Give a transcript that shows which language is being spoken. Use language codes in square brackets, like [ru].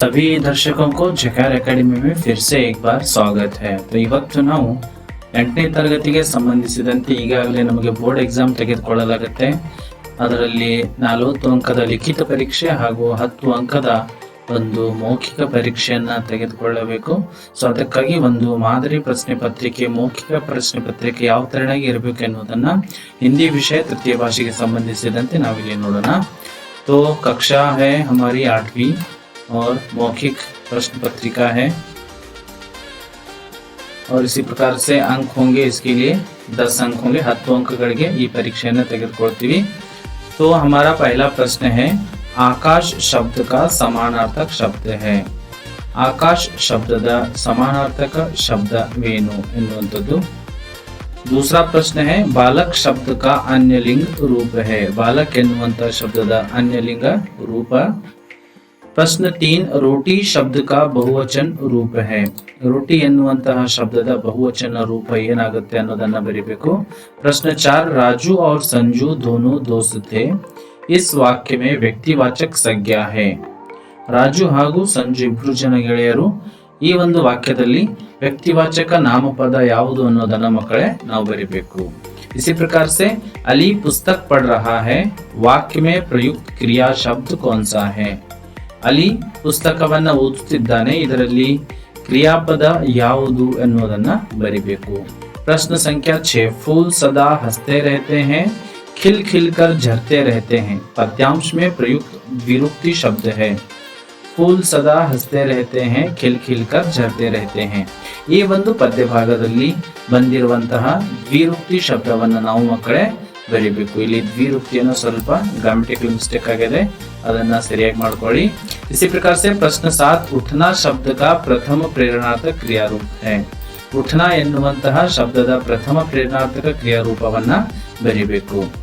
[hi] सभी दर्शकों को जकार अकाಡೆमी में फिर से एक बार स्वागत है। [kn] तो ಇವತ್ತು ನಾವು 8ನೇ ತರಗತಿಗೆ ಸಂಬಂಧಿಸಿದಂತೆ ಈಗಾಗಲೇ ನಮಗೆ ಬೋರ್ಡ್ ಎಕ್ಸಾಮ್ ತೆಗೆದುಕೊಳ್ಳಲಾಗುತ್ತೆ। ಅದರಲ್ಲಿ 40 ಅಂಕದ ಲಿಖಿತ ಪರೀಕ್ಷೆ ಹಾಗೂ 10 ಅಂಕದ ಒಂದು ಮೌಖಿಕ ಪರೀಕ್ಷೆಯನ್ನ ತೆಗೆದುಕೊಳ್ಳಬೇಕು। ಸೊ ಅದಕ್ಕಾಗಿ ಒಂದು ಮಾದರಿ ಪ್ರಶ್ನೆ ಪತ್ರಿಕೆ, ಮೌಖಿಕ ಪ್ರಶ್ನೆ ಪತ್ರಿಕೆ ಯಾವ ತರನಾಗಿ ಇರಬೇಕು ಎನ್ನುವುದನ್ನ ಹಿಂದಿ ವಿಷಯ ತೃತೀಯ ಭಾಷೆಗೆ ಸಂಬಂಧಿಸಿದಂತೆ ನಾವಿಲ್ಲಿ ನೋಡೋಣ। [hi] तो कक्षा है हमारी 8वीं और मौखिक प्रश्न पत्रिका है और इसी प्रकार से अंक होंगे। इसके लिए 10 अंक होंगे। [kn] 10 अंकಗಳಿಗೆ ಈ ಪರೀಕ್ಷೆಯನ್ನು ತೆಗೆದುಕೊಳ್ತೀವಿ। [hi] तो हमारा पहला प्रश्न है, आकाश शब्द का समानार्थक शब्द है। [kn] आकाश शब्दದ समानार्थक ಶಬ್ದವೇನು ಎನ್ನುವಂತದ್ದು। [hi] दूसरा प्रश्न है, बालक शब्द का अन्य लिंग रूप है। बालक [kn] एन्नुವಂತ ಶಬ್ದದ [hi] अन्य लिंग रूप। प्रश्न 3, रोटी शब्द का बहुवचन रूप है। [kn] रोटी ಎನ್ನುವಂತಹ ಶಬ್ದದ ಬಹುವಚನ ರೂಪ ಏನಾಗುತ್ತೆ ಅನ್ನೋದನ್ನ ಬರಿಬೇಕು। [hi] प्रश्न 4, राजू और संजू दोनों दोस्त थे। इस वाक्य में व्यक्तिवाचक संज्ञा है। [kn] ರಾಜು ಹಾಗೂ ಸಂಜು ಇಬ್ಬರು ಜನ ಗೆಳೆಯರು। ಈ ಒಂದು ವಾಕ್ಯದಲ್ಲಿ ವ್ಯಕ್ತಿವಾಚಕ ನಾಮಪದ ಯಾವುದು ಅನ್ನೋದನ್ನ ಮಕ್ಕಳೇ ನಾವು ಬರಿಬೇಕು। [hi] इसी प्रकार से अली पुस्तक पढ़ रहा है। वाक्य में प्रयुक्त क्रिया शब्द कौन सा है। [kn] ಅಲಿ ಪುಸ್ತಕವನ್ನ ಓದುತ್ತಿದ್ದಾನೆ, ಇದರಲ್ಲಿ ಕ್ರಿಯಾಪದ ಯಾವುದು ಎನ್ನುವುದನ್ನ ಬರಿಬೇಕು। [hi] प्रश्न संख्या 6, फूल सदा हंसते रहते हैं, खिल खिल कर झरते रहते हैं। पद्यांश में प्रयुक्त विरूक्ति शब्द है। फूल सदा हंसते रहते हैं, खिल खिल कर झरते रहते हैं। [kn] ಈ ಒಂದು ಪದ್ಯ ಭಾಗದಲ್ಲಿ ಬಂದಿರುವಂತಹ ದ್ವಿರೂಕ್ತಿ ಶಬ್ದವನ್ನ ನಾವು ಮಕ್ಕಳೇ ಬರಿಬೇಕು। ಇಲ್ಲಿ ದ್ವಿರೂಕ್ತಿಯನ್ನು ಸ್ವಲ್ಪ ಗ್ರಾಮೆಟಿಕಲ್ ಮಿಸ್ಟೇಕ್ ಆಗಿದೆ, ಅದನ್ನ ಸರಿಯಾಗಿ ಮಾಡ್ಕೊಳ್ಳಿ। [hi] इसी प्रकार से प्रश्न 7, उठना शब्द का प्रथम प्रेरणार्थक क्रियारूप है। [kn] उठना ಎನ್ನುವಂತಹ ಶಬ್ದದ ಪ್ರಥಮ ಪ್ರೇರಣಾರ್ಥಕ ಕ್ರಿಯಾರೂಪವನ್ನ ಬರಿಬೇಕು।